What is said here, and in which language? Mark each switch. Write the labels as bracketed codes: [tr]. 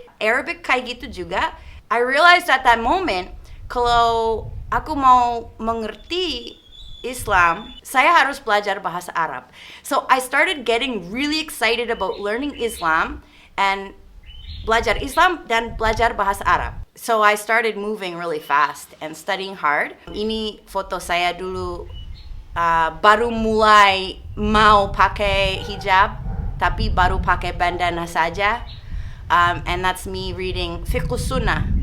[id] Arabic kayak gitu juga. [en] I realized at that moment, [id] kalau aku mau mengerti Islam, saya harus belajar bahasa Arab. [en] So I started getting really excited about learning Islam and [id] belajar Islam dan belajar bahasa Arab. [en] So I started moving really fast and studying hard. [id] Ini foto saya dulu baru mulai mau pakai hijab, tapi baru pakai bandana saja. [en] And that's me reading Fiqh Sunnah.